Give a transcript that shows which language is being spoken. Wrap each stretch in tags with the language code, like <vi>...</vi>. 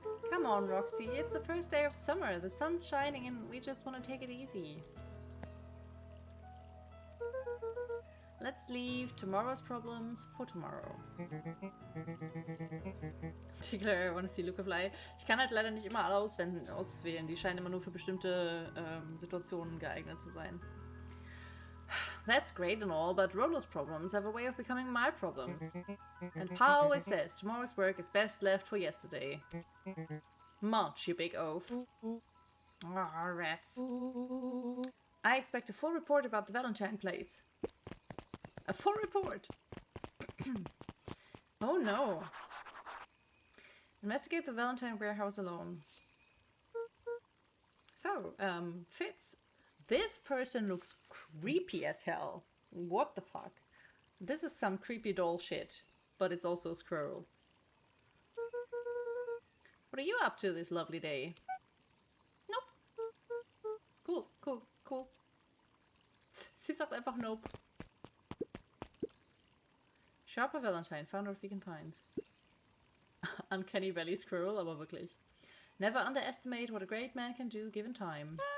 <en>Come on, Roxy. It's the first day of summer. The sun's shining and we just want to take it easy. Let's leave tomorrow's problems for tomorrow. Tickler, I want to see Luca fly.</en> <de>Ich kann halt leider nicht immer alle auswählen. Die scheinen immer nur für bestimmte Situationen geeignet zu sein.</de> <en>That's great and all, but Rolo's problems have a way of becoming my problems. And Pa always says tomorrow's work is best left for yesterday. March, you big oaf. Ah, rats. I expect a full report about the Valentine place. A full report! Oh no. Investigate the Valentine warehouse alone. So, Fitz, this person looks creepy as hell. What the fuck? This is some creepy doll shit, but it's also a squirrel. What are you up to this lovely day? Nope. Cool, cool, cool.</en> <de>Sie sagt einfach nope.</de> <en>Sharper Valentine, founder of Vegan Pines. Uncanny Valley Squirrel,</en> <de>aber wirklich.</de> <en>Never underestimate what a great man can do given time.</en>